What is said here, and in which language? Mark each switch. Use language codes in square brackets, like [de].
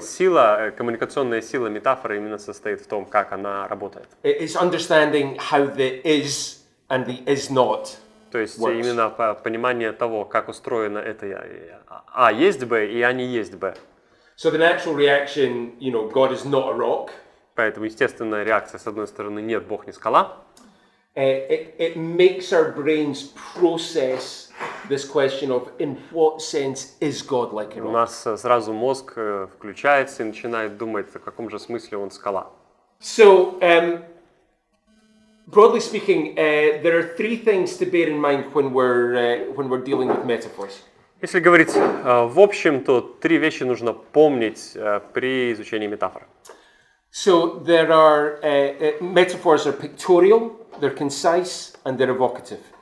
[ru] сила, коммуникационная сила метафоры именно состоит в том, как она работает. [en] It's understanding how the is and the is not. [ru] То есть [en] works. [ru] именно понимание того, как устроено это А есть Б и А не есть Б. [en] So the natural reaction, God is not a rock. [ru] Поэтому естественная реакция, с одной стороны, нет, Бог не скала. [en] It makes our brains process this question of in what sense is God like a [ru] У [en] rock? [ru] нас сразу мозг включается и начинает думать, в каком же смысле он скала. [en] So, broadly speaking, there are three things to bear in mind when we're dealing with metaphors. [ru] Если говорить в общем, то три вещи нужно помнить при изучении метафор. [en] So there are metaphors are pictorial, they're concise, and they're evocative.